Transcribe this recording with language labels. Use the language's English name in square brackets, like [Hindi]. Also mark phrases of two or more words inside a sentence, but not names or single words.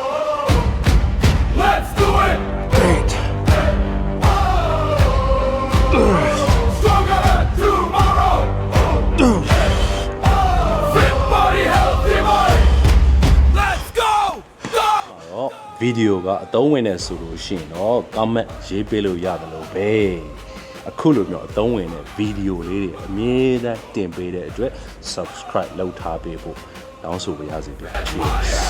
[English] Let's do it! 8, Stronger than tomorrow! Fit body, healthy mind! Let's go! Go! [Burmese] တော့ဗီဒီယိုကအသုံးဝင်နေဆိုလို့ရှိရင်တော့ comment ရေးပေးလို့ရတယ်လို့ပဲအခုလိုမျိုးအသုံးဝင်တဲ့ဗီဒီယိုလေးတွေအမြဲတမ်းတင်ပေးတဲ့အတွက် subscribe လုပ်ထားပေးဖို့တောင်းဆိုပါရစေဗျာ Cheers